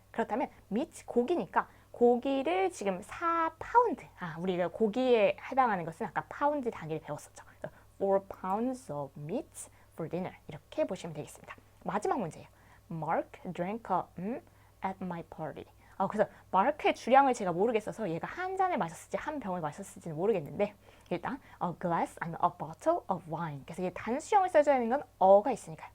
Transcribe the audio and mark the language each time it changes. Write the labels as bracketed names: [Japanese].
[Korean] 그렇다면 meat, 고기니까 고기를 지금 4파운드. 우리가 고기에 해당하는 것은 아까 파운드 단위를 배웠었죠. [English] 그래서 4 pounds of meat for dinner. [Korean] 이렇게 보시면 되겠습니다. 마지막 문제예요. [English] Mark drank at my party. [Korean] 그래서 마르크의 주량을 제가 모르겠어서 얘가 한 잔을 마셨을지 한 병을 마셨을지는 모르겠는데 일단 [English] a glass [Korean] 아니면 [English] a bottle of wine. [Korean] 그래서 이게 단수형을 써줘야 하는 건 어가 있으니까요.